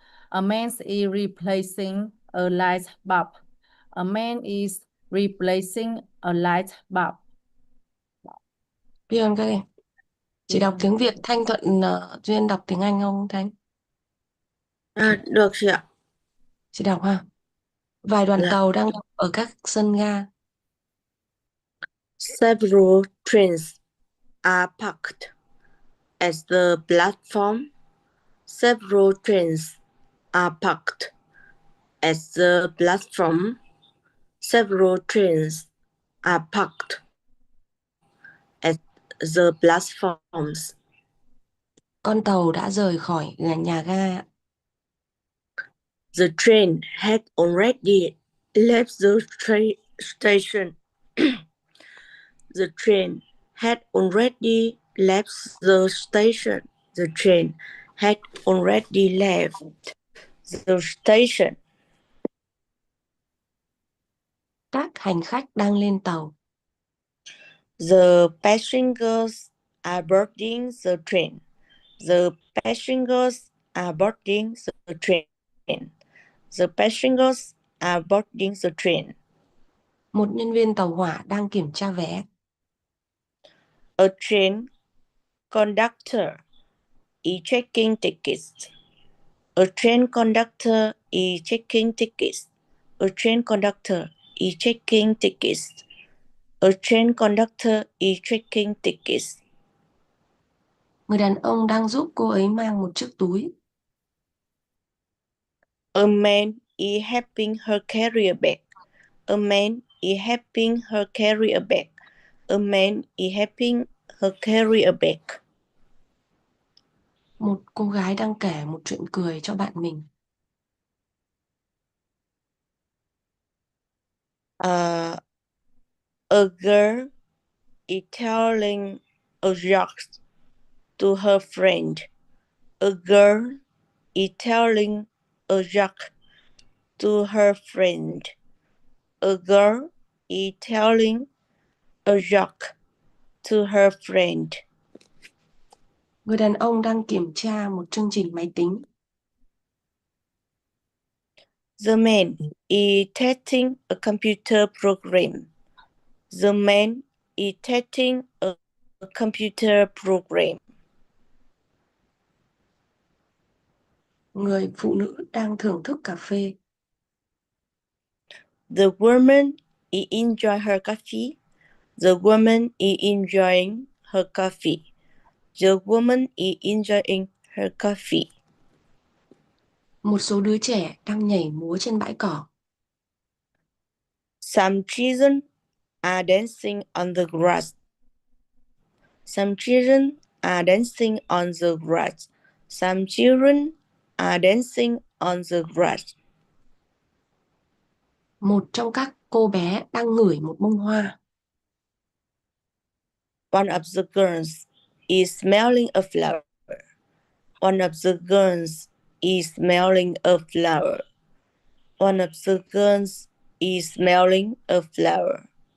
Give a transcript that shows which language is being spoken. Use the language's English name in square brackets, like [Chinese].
[English] A man is replacing a light bulb. A man is replacing a light bulb. [Vietnamese] Biết ơn các em. Chị đọc tiếng Việt, Thanh thuận Duyên đọc tiếng Anh không Thanh? Được chị ạ. Chị đọc ha. Vài đoàn Dạ. tàu đang đậu ở các sân ga. [English] Several trains are parked at the platform. Several trains are parked at the platform. Several trains are parked at the platforms. [Vietnamese] Con tàu đã rời khỏi nhà ga. [English] The train had already left the station. The train had already left the station. The train had already left the station. [Vietnamese] Các hành khách đang lên tàu. [English] The passengers are boarding the train. The passengers are boarding the train. The passengers are boarding the train. [Vietnamese] Một nhân viên tàu hỏa đang kiểm tra vé. [English] A train conductor is checking tickets. A train conductor is checking tickets. A train conductor is checking tickets. A train conductor is checking tickets. [Vietnamese] Người đàn ông đang giúp cô ấy mang một chiếc túi. [English] A man is helping her carry a bag. A man is helping her carry a bag. A man is helping her carry a bag. [Vietnamese] Một cô gái đang kể một chuyện cười cho bạn mình. [English] A girl is telling a joke to her friend. A girl is telling a joke to her friend. A girl is telling a joke to her friend. [Vietnamese] Người đàn ông đang kiểm tra một chương trình máy tính. [English] The man is testing a computer program. The man is testing a computer program. [Vietnamese] Người phụ nữ đang thưởng thức cà phê. [English] The woman is enjoying her coffee. The woman is enjoying her coffee. The woman is enjoying her coffee. [Vietnamese] Một số đứa trẻ đang nhảy múa trên bãi cỏ. [English] Some children are dancing on the grass. Some children are dancing on the grass. Some children are dancing on the grass. [Vietnamese] Một trong các cô bé đang ngửi một bông hoa. [English] One of the girls is smelling a flower. One of the girls is smelling a flower. One of the girls is smelling a flower.